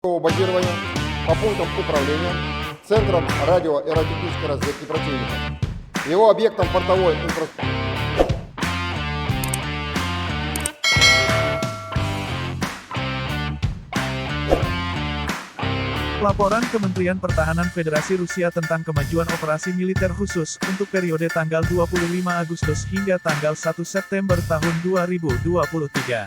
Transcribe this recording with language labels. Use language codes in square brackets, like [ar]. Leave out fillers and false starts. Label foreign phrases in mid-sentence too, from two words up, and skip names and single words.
[ru] базирования по пунктам управления Центром радио- и радиотехнической разведки противника, его объектом портовой инфраструктуры. [id] Laporan Kementerian Pertahanan Federasi Rusia tentang kemajuan operasi militer khusus untuk periode tanggal 25 Agustus hingga tanggal 1 September tahun 2023.